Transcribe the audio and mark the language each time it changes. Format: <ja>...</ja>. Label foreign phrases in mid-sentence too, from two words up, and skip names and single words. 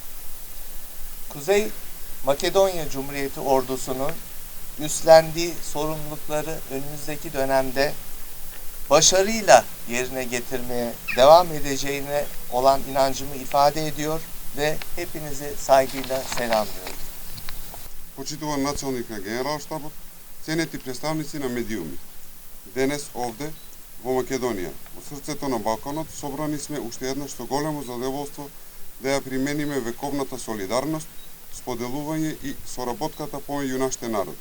<tr>Kuzey Makedonya Cumhuriyeti ordusunun üstlendiği sorumlulukları önümüzdeki dönemde başarıyla yerine getirmeye devam edeceğine olan inancımı ifade ediyor ve hepinizi saygıyla selamlıyorum.</tr> <mk>Почитуван началник на Генералштабот, ценети представници на медиуми. Денес овде, во Македонија, во срцето на Балканот, собрани сме уште еднаш со големо задоволство да ја примениме вековната солидарност, споделување и соработката помеѓу нашите народи.</mk>